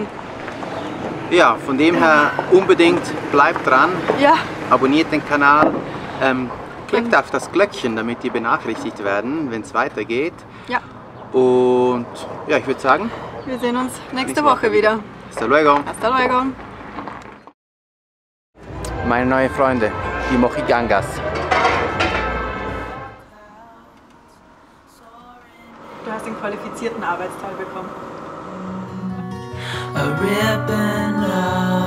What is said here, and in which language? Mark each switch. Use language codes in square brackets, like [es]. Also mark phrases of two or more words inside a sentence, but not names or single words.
[de] ja, von dem her unbedingt bleibt dran, Ja, abonniert den Kanal, klickt auf das Glöckchen, damit ihr benachrichtigt werden, wenn es weitergeht. ja. Und ja, ich würde sagen, Wir sehen uns nächste Nächste Woche Woche wieder. [es] hasta luego. Hasta luego. [de] Meine neuen Freunde, die Mochigangas. Du hast den qualifizierten Arbeitsteil bekommen. [en] A ribbon of